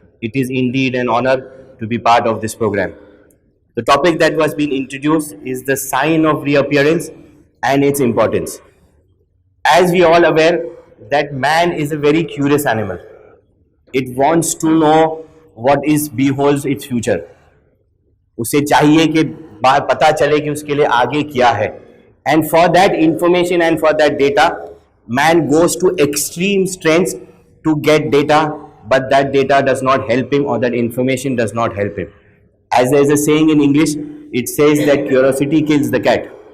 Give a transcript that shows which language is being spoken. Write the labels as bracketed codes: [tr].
[en] It is indeed an honor to be part of this program. The topic that was being introduced is the sign of reappearance and its importance. As we all aware that man is a very curious animal. It wants to know what is beholds its future. [hi] उसे चाहिए कि पता चले कि उसके लिए आगे क्या है. [en] And for that information and for that data, man goes to extreme strengths to get data, but that data does not help him, or that information does not help him. As there is a saying in English, it says that curiosity kills the cat.